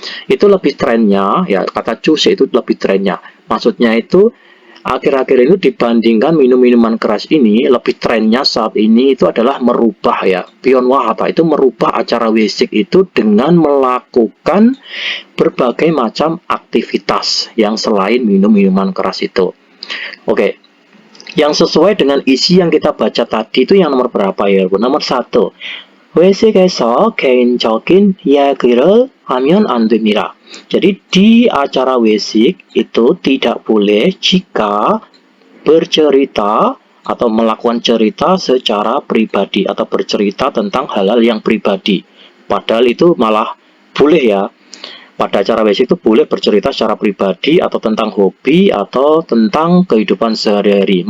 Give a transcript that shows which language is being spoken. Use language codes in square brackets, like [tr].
[id] Itu lebih trennya ya, kata cuse itu lebih trennya, maksudnya itu akhir-akhir ini dibandingkan minum minuman keras ini, lebih trennya saat ini itu adalah merubah ya, Pionwahata itu merubah acara wesik itu dengan melakukan berbagai macam aktivitas yang selain minum minuman keras itu. Oke, yang sesuai dengan isi yang kita baca tadi itu yang nomor berapa ya? Nomor 1. [ko] 외식에서 개인적인 이야기를 하면 안 됩니다. [id] Jadi di acara wesik itu tidak boleh jika bercerita atau melakukan cerita secara pribadi atau bercerita tentang hal-hal yang pribadi. Padahal itu malah boleh ya. Pada acara wesik itu boleh bercerita secara pribadi atau tentang hobi atau tentang kehidupan sehari-hari.